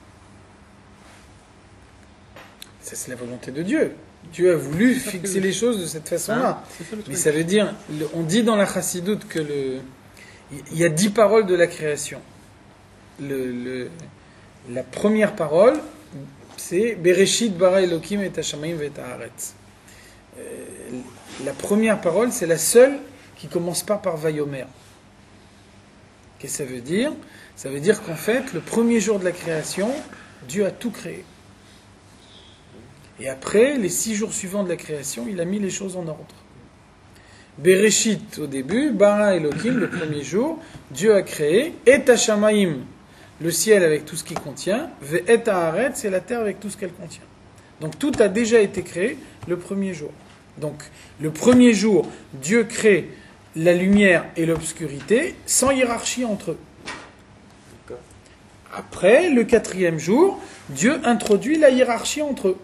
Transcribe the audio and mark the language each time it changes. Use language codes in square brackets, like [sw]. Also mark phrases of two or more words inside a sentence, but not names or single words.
[fr] Ça, c'est la volonté de Dieu. Dieu a voulu fixer les choses de cette façon-là. Mais ça veut dire... On dit dans la chassidoute que il y a 10 paroles de la création. La première parole, c'est [he] בראשית ברא אלקים את השמים ואת הארץ. [fr] La première parole, c'est la seule qui commence pas par Vayomer. Qu'est-ce que ça veut dire? Ça veut dire qu'en fait, le premier jour de la création, Dieu a tout créé. Et après, les 6 jours suivants de la création, il a mis les choses en ordre. Bereshit au début, [he] ברא אלקים, [fr] le premier jour, Dieu a créé, [he] את השמים, [fr] le ciel avec tout ce qu'il contient, [he] ואת הארץ, [fr] c'est la terre avec tout ce qu'elle contient. Donc tout a déjà été créé le premier jour. Donc le premier jour, Dieu crée la lumière et l'obscurité sans hiérarchie entre eux. Après, le 4e jour, Dieu introduit la hiérarchie entre eux.